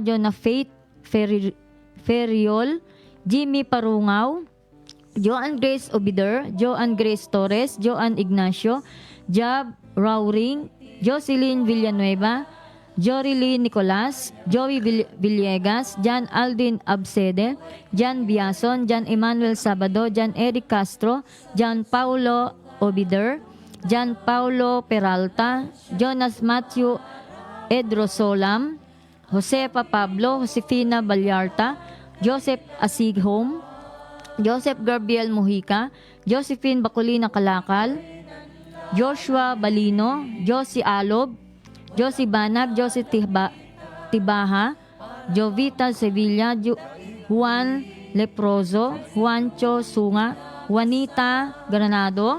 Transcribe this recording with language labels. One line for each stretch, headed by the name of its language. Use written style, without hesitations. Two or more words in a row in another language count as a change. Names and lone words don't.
English: Jonah Faith Feriol, Jimmy Parungaw, Joan Grace Obider, Joan Grace Torres, Joan Ignacio, Jab Rauring, Jocelyn Villanueva, Jory Nicolas, Joey Villegas, Jan Aldin Absede, Jan Biason, Jan Emmanuel Sabado, Jan Eric Castro, Jan Paulo Obider, Jan Paulo Peralta, Jonas Matthew Edrosolam, Josepa Pablo, Josefina Balyarta, Joseph Asighom, Joseph Gabriel Mojica, Josephine Bacolina Kalakal, Joshua Balino, Josie Alob, Josie Banag, Josie Tibaha, Jovita Sevilla, Juan Leproso, Juancho Sunga, Juanita Granado.